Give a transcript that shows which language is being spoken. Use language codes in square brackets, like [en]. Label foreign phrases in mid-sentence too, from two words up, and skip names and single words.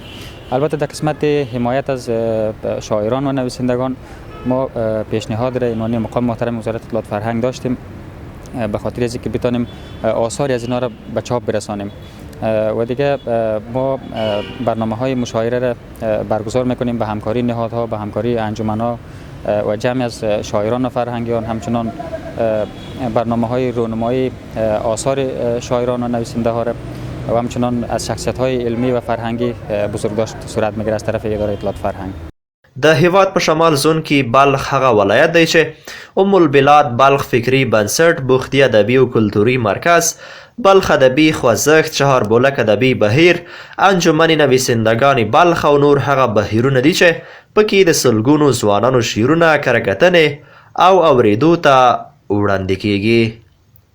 [fa] البته در قسمت حمایت از شاعران و نویسندگان ما پیشنهاد را عنوان مقام محترم وزارت اطلاعات فرهنگ داشتیم به خاطر از اینکه بتونیم آثاری از اینا را به چاپ برسانیم و دیگه ما برنامه‌های مشاعره را برگزار می‌کنیم به همکاری نهادها، به همکاری انجمن‌ها و جمعی از شاعران و فرهنگیان. همچنان برنامه‌های رونمایی آثار شاعران و نویسنده‌ها را و همچنان از شخصیت‌های علمی و فرهنگی بزرگداشت صورت می‌گیرد از طرف اداره اطلاعات فرهنگ. [ps] د هیواد په شمال زون کې بلخ هغه ولایت دی چې ام البلاد بلخ فکري بنسټ، بوختي ادبي او کلتوري مرکز، بلخ ادبي خوځښت، چهاربولک ادبي بهیر، انجمن نویسندگان بلخ او نور هغه بهیرونه دي چې پکې د سلګونو ځوانانو شعرونه، کرکټنې او اوریدو ته وړاندې کیږي.